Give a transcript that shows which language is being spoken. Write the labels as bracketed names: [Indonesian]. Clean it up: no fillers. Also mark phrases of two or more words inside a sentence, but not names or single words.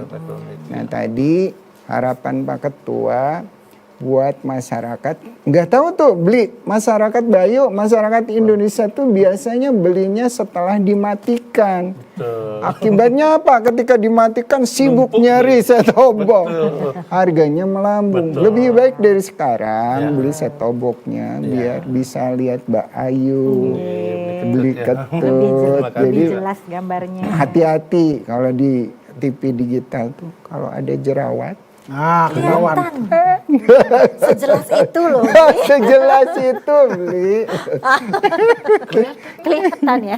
[Indonesian] Nah tadi harapan Pak Ketua buat masyarakat, nggak tahu tuh beli masyarakat Bayu, masyarakat Indonesia tuh biasanya belinya setelah dimatikan. Akibatnya apa? Ketika dimatikan sibuk nyari set-top box, harganya melambung. Lebih baik dari sekarang beli set-top box-nya biar bisa lihat Mbak Ayu, beli ketut. Lebih jelas gambarnya. Hati-hati kalau di TV digital tuh kalau ada jerawat. Nah, ketahuan. Sejelas itu loh. Sejelas itu beli. Kelihatan ya.